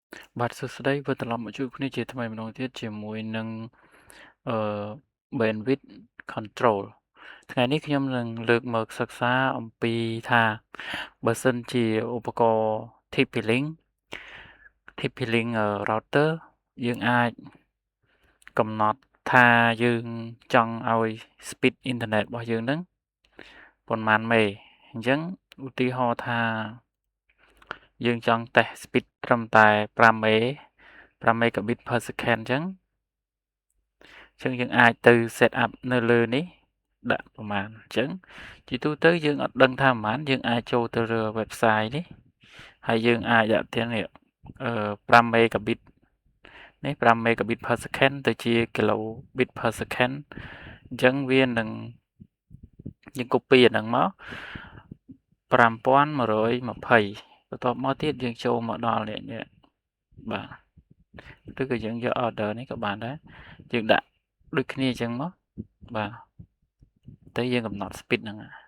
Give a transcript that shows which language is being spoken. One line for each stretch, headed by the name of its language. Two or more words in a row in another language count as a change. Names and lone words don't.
Khmer: បាទសួស្តីវិលត្រឡប់មកជួបគ្នាជាថ្មីម្ដងទៀតជាមួយនឹងអឺ
English: Bandwidth Control
Khmer: ថ្ងៃនេះខ្ញុំនឹងលើកមកសិក្សាអំពីថាបើសិនជាឧបករណ៍ TP-Link router យើងអាចកំណត់ថាយើងចង់ឲ្យ speed អ៊ីនធឺណិតរបស់យើងនឹងប៉ុន្មានមេអញ្ចឹងឧទាហរណ៍ ថាយើងចង់តេស្ត speed ត្រឹមតែ5
English: megabit per second
Khmer: អញ្ចឹងយើងអាចទៅ
English: set up
Khmer: នៅលើនេះដាក់ប្រមាណអញ្ចឹងជាទូទៅយើងអត់ដឹងថាប្រមាណយើងអាចចូលទៅលើ website នេះហើយយើងអាចដាក់ទៀតនេះ5 megabit នេះ5
English: megabit per second
Khmer: ទៅជា
English: kilobit per second
Khmer: អញ្ចឹងវានឹងយើង copy អាហ្នឹងមក5120បន្ទាប់មកទៀតយើងចូលមកដល់នេះ បាទឬក៏យើងយក order នេះក៏បានដែរយើងដាក់ដូចគ្នាអញ្ចឹងមកបាទទៅយើងកំណត់ speed ហ្នឹង